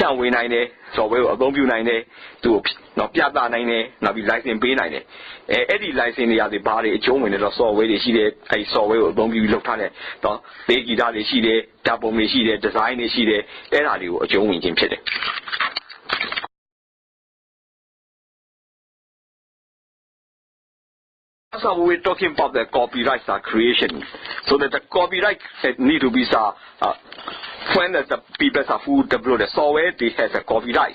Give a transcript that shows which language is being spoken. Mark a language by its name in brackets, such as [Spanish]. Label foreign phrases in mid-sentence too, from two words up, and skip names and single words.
[Burmese] န့်ဝေနိုင်တယ် software ကိုအသုံးပြုနိုင်တယ်သူ့ပြသနိုင်တယ်နောက်ပြီး license ပေးနိုင်တယ်အဲ့ဒီ license တွေရတယ်ဘာတွေအကျုံးဝင်တဲ့ software တွေရှိတယ်အဲ့ software ကိုအသုံးပြုလုပ်ထားတဲ့ပေးဂီတတွေရှိတယ်ဓာတ်ပုံတွေရှိတယ် design တွေရှိတယ်အဲ့ဒါတွေကိုအကျုံးဝင်ခြင်းဖြစ်တယ် [English] So we're talking about the copyright creation. So that the copyright need to be when the people who develop the software they have a copyright.